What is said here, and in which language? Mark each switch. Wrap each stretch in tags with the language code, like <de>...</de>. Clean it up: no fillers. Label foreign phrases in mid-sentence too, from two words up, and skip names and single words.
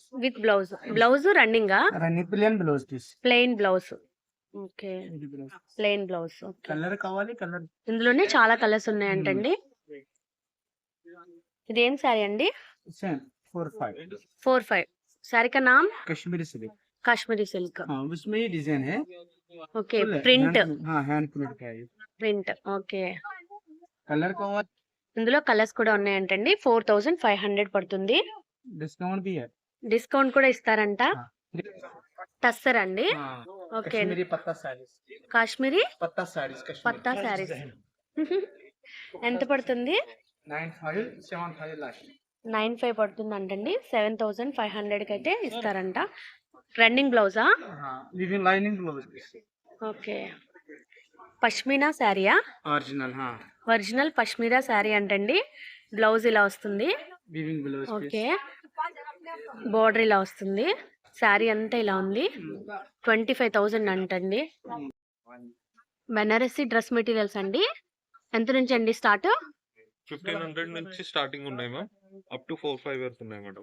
<en>With blouse. Blouse running Plain blouse piece Plain blouse. Okay, plain blouse.</en> <te>కలర్ కావాలి కలర్ ఇందులోనే చాలా కలర్స్ ఉన్నాయంటండి. ఇదేం శారీ అండి?</te> <en>సేమ్ 45</en> <hi>45. साड़ी का नाम कश्मीरी सिल्क</hi> <te>కాశ్మీరీ సిల్క్.</te> <hi>हाँ उसमें ये डिजाइन है ఓకే, full है, ప్రింట్ हाँ</hi> <en>hand print</en> <hi>का है ये।</hi> <te>ప్రింట్. ఓకే,</te> <hi>कलर का और</hi> <te>ఇందులో కలర్స్ కూడా ఉన్నాయంటండి. 4500 పడుతుంది.</te> <hi>डिस्काउंट भी है</hi> <te>డిస్కౌంట్ కూడా ఇస్తారంట.</te> <hi>हाँ।</hi> <te>టస్సర్ అండి.</te> <hi>हाँ, ఓకే, कश्मीरी पत्ता साड़ीज కాశ్మీరీ पत्ता साड़ीज</hi> <te>పత్తా శారీస్. ఎంత పడుతుంది?</te> <hi>9575 लास्ट</hi> <te>95 పడుతుంది అంటండి. 7500 కి అయితే ఇస్తారంట. రన్నింగ్ బ్లౌజా?</te> <en>हाँ weaving lining blouse</en> <te>ఓకే, పష్మినా శారీయా?</te> <hi>ओरिजिनल हाँ</hi> <te>ఒరిజినల్ పష్మినా శారీ అంటండి. బ్లౌజ్ ఇలా వస్తుంది.</te> <en>weaving blouse</en> <te>ఓకే, బోర్డర్ ఇలా వస్తుంది. శారీ అంతా ఇలా ఉంది. 25,000 అంటండి. బెనారసి</te> <en>dress materials</en> <te>అండి. ఎంత నుంచి అండి స్టార్ట్? 1500 నుంచి స్టార్టింగ్ ఉన్నాయి మ్యామ్.</te> <en>up to</en> <te>4-5 వరకు ఉన్నాయి మేడం.</te>